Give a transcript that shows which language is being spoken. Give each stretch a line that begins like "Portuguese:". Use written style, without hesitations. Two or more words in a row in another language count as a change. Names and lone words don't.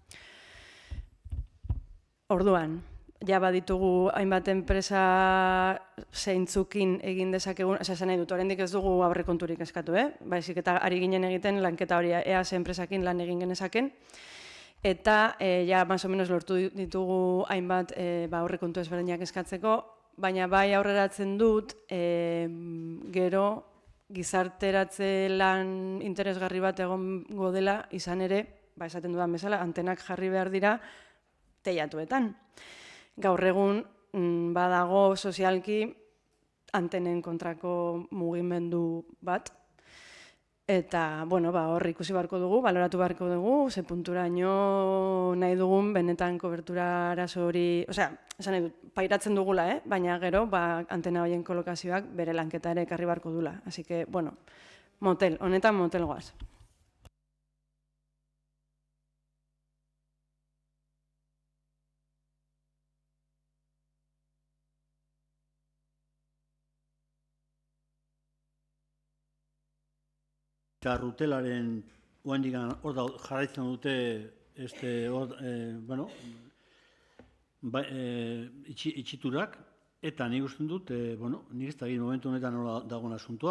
Basque: Orduan, ja baditugu hainbat enpresa zeintzukin egin dezakegun, esan nahi dut, oraindik ez dugu aurrekonturik eskatu, baizik eta ari ginen egiten lanketa hori EAS enpresakin lan egin genezaken, eta ja
Spanish: más o menos
Basque: lortu ditugu hainbat aurrekontu ezberdinak eskatzeko, baina bai aurreratzen dut, gero gizarteratze lan interesgarri bat egongo dela izan ere, esaten dudan bezala, antenak jarri behar dira teilatuetan. Gaur egun badago sozialki antenen kontrako mugimendu bat, eta hor ikusi beharko dugu, baloratu beharko dugu, ze punturaino nahi dugun benetan kobertura arazo hori, esan nahi dut, pairatzen dugula, baina gero antena horien kolokazioak bere lanketa ere ekarri beharko dula.
Spanish: Así que,
Basque: honetan motel goaz. Eta rutelaren oendikan hor jarraitzen dute itxiturak, eta nik usten dut, nik ez da egin momentu honetan nola dagoen asuntoa.